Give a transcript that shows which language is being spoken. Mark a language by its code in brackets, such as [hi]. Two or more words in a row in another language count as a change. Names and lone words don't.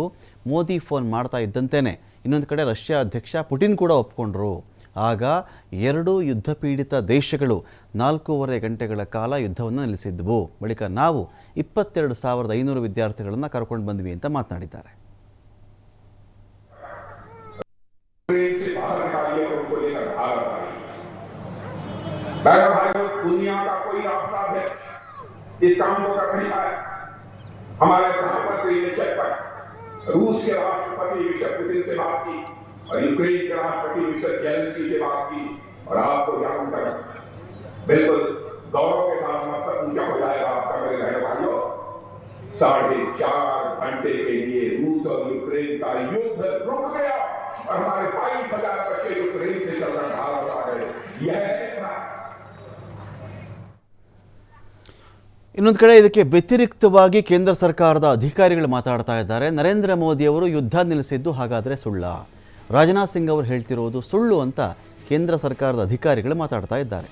[kn] ಮೋದಿ ಫೋನ್ ಮಾಡ್ತಾ ಇದ್ದಂತೆಯೇ ಇನ್ನೊಂದು ಕಡೆ ರಷ್ಯಾ ಅಧ್ಯಕ್ಷ ಪುಟಿನ್ ಕೂಡ ಒಪ್ಕೊಂಡ್ರು. ಆಗ ಎರಡೂ ಯುದ್ಧ ಪೀಡಿತ ದೇಶಗಳು 4.5 ಗಂಟೆಗಳ ಕಾಲ ಯುದ್ಧವನ್ನು ನಿಲ್ಲಿಸಿದ್ವು. ಬಳಿಕ ನಾವು 22,500 ವಿದ್ಯಾರ್ಥಿಗಳನ್ನು ಕರ್ಕೊಂಡು ಬಂದ್ವಿ ಅಂತ ಮಾತನಾಡಿದ್ದಾರೆ. [hi] रूस के राष्ट्रपति मिस्टर पुतिन से बात की और यूक्रेन के राष्ट्रपति मिस्टर ज़ेलेंस्की से बात की और आपको जानकर बिल्कुल गौरव के साथ मस्तक ऊंचा हो जाएगा आपका मेरे बहन भाइयों। 4.5 घंटे के लिए रूस और यूक्रेन का युद्ध रुक गया और हमारे 22,000 बच्चे यूक्रेन से चलकर भारत आ गए। यह [kn] ಇನ್ನೊಂದು ಕಡೆ ಇದಕ್ಕೆ ವ್ಯತಿರಿಕ್ತವಾಗಿ ಕೇಂದ್ರ ಸರ್ಕಾರದ ಅಧಿಕಾರಿಗಳು ಮಾತಾಡ್ತಾ ಇದ್ದಾರೆ. ನರೇಂದ್ರ ಮೋದಿಯವರು ಯುದ್ಧ ನಿಲ್ಲಿಸಿದ್ದು ಹಾಗಾದರೆ ಸುಳ್ಳ? ರಾಜನಾಥ್ ಸಿಂಗ್ ಅವರು ಹೇಳ್ತಿರೋದು ಸುಳ್ಳು ಅಂತ ಕೇಂದ್ರ ಸರ್ಕಾರದ ಅಧಿಕಾರಿಗಳು ಮಾತಾಡ್ತಾ ಇದ್ದಾರೆ.